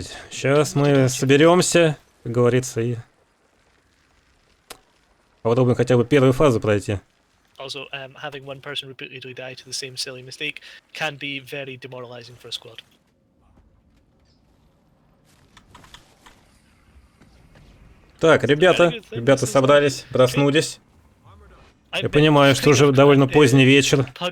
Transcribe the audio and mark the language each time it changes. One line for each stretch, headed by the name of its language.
Russian: Сейчас мы соберемся, как говорится, и попробуем хотя бы первую фазу пройти.
English: Also, having one person repeatedly die to the same silly mistake can be very demoralizing for a squad.
Russian: Так, ребята собрались, проснулись. Я понимаю, что уже довольно поздний вечер.